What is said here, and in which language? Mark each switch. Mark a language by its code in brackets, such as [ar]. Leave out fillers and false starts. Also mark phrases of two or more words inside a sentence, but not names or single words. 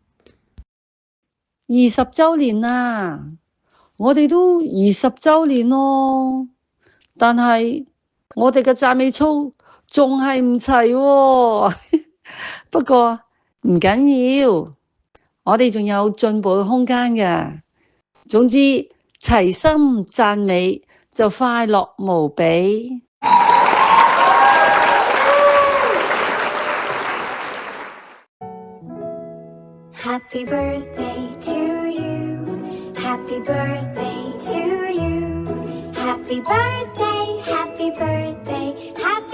[yue] 20 週年啦，我哋都20週年咯，但係我哋嘅讚美操仲係唔齊喎。不過唔緊要，我哋仲有進步嘅空間嘅。總之齊心讚美就快樂無比。 [en] Happy birthday to you. Happy birthday to you. Happy birthday, happy birthday.